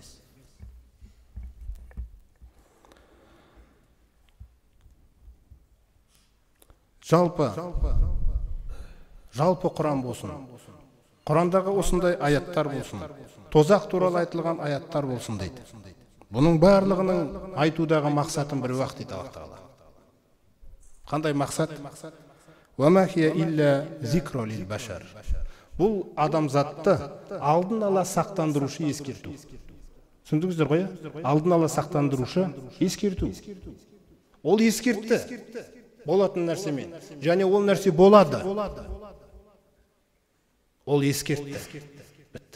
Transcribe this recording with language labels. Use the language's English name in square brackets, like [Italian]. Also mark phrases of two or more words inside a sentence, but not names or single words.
[Kazakh] Жалпы Құран болсын, Құрандағы осындай аяттар болсын, тозақ туралы айтылған аяттар болсын дейді. Бұның барлығының айтудағы мақсатын бір уақыт дейді Аллах тағала. Қандай мақсат? [Arabic] وما هي إلا ذكرى للبشر. [Kazakh] Бұл адамзатты алдын ала сақтандырушы ескерту. Түсіндіңіздер ғой? Алдын ала сақтандырушы ескерту. Ол ескертті болатын нәрсемен, және ол нәрсе болады. Ол ескертті. Бітті.